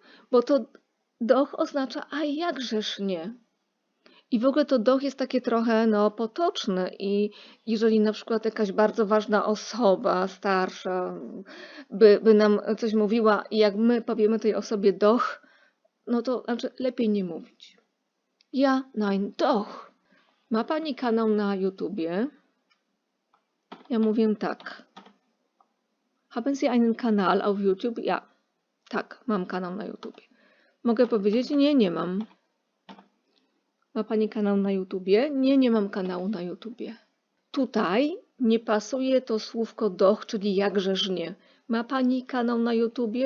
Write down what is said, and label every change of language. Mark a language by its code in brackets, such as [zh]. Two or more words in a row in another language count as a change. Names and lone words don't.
[pl] Bo to doch oznacza a jakżeż nie. I w ogóle to doch jest takie trochę potoczne i jeżeli na przykład jakaś bardzo ważna osoba, starsza, by nam coś mówiła i jak my powiemy tej osobie doch, no to znaczy lepiej nie mówić. [de] Ja, nein, doch. [pl] Ma Pani kanał na YouTubie? Ja mówię tak. [de] Haben Sie einen Kanal auf YouTube? Ja. [pl] Tak, mam kanał na YouTubie. Mogę powiedzieć nie, nie mam. Ma Pani kanał na YouTubie? Nie, nie mam kanału na YouTubie. Tutaj nie pasuje to słówko doch, czyli jakżeż nie. Ma Pani kanał na YouTubie?